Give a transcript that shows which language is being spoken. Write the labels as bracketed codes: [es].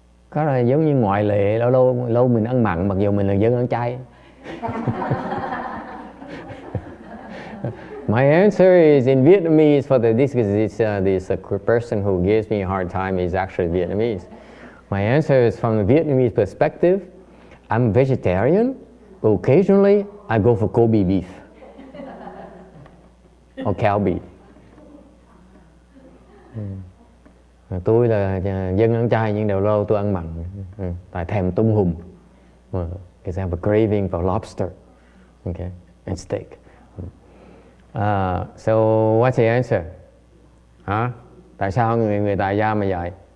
[vi] Có là giống như ngoại lệ, lâu mình ăn mặn mặc dù mình là dân ăn chay. [en] My answer is in Vietnamese for this person who gives me a hard time is actually Vietnamese. My answer is from the Vietnamese perspective. I'm vegetarian, but occasionally I go for Kobe beef or cow beef. [vi] Tôi là dân ăn chay nhưng đầu lâu tôi ăn mặn, tại thèm tôm hùm. [en] Because I have a craving for lobster, okay, and steak. So what's the answer? Hả? [vi] Tại sao người tại gia mà vậy?